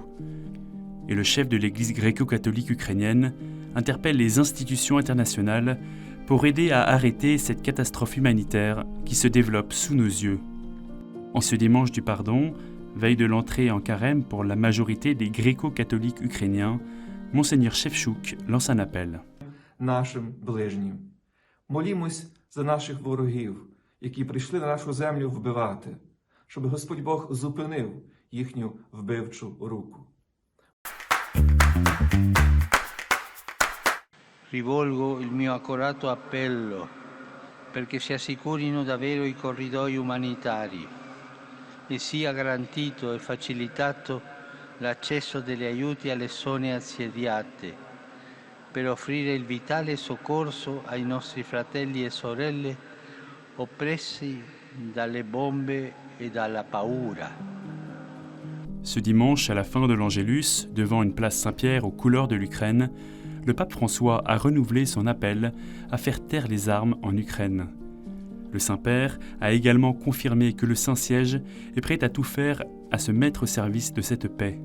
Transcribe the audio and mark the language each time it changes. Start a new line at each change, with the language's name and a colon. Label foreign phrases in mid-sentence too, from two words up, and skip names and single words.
French: Et le chef de l'Église gréco-catholique ukrainienne interpelle les institutions internationales pour aider à arrêter cette catastrophe humanitaire qui se développe sous nos yeux. En ce dimanche du pardon, veille de l'entrée en carême pour la majorité des gréco-catholiques ukrainiens, Monseigneur Shevchuk lance un appel.
Ukrainian: Нашим ближнім. Молімось за наших ворогів, які прийшли на нашу землю вбивати, щоб Господь Бог зупинив їхню вбивчу руку.
Italian: Rivolgo il mio accorato appello perché si assicurino davvero i corridoi umanitari e sia garantito e facilitato l'accesso degli aiuti alle zone assediate per offrire il vitale soccorso ai nostri fratelli e sorelle oppressi dalle bombe e dalla paura.
French: Ce dimanche, à la fin de l'Angélus, devant une place Saint-Pierre aux couleurs de l'Ukraine, le pape François a renouvelé son appel à faire taire les armes en Ukraine. Le Saint-Père a également confirmé que le Saint-Siège est prêt à tout faire à se mettre au service de cette paix.